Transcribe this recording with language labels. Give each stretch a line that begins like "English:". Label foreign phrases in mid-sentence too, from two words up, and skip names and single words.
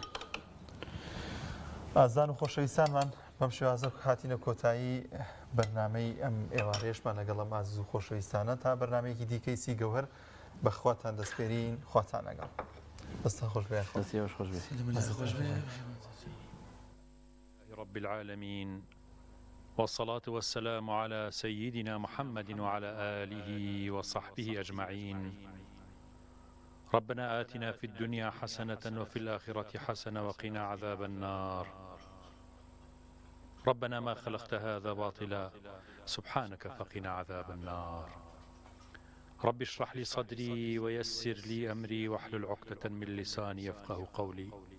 Central Kurdish: ئازان و خۆشەویستانمان بەم شێوازە هاتینە کۆتایی بەرنامەی ئەم ئێوارەیەشمان لەگەڵ ئەم ئازیز و خۆشەویستانە تا بەرنامەیەکی دیکەی سی گەوهەر بەخواتان دەستپێرین خواتان لەگەڵ دەستان خۆش بێ دەستیەوەش خۆش بێ
Arabic: رب العالمين والصلاة والسلام على سيدنا محمد وعلى آله وصحبه أجمعين ربنا آتنا في الدنيا حسنة وفي الآخرة حسنة وقنا عذاب النار ربنا ما خلقت هذا باطلا سبحانك فقنا عذاب النار رب اشرح لي صدري ويسر لي أمري واحلل عقدة من لساني يفقه قولي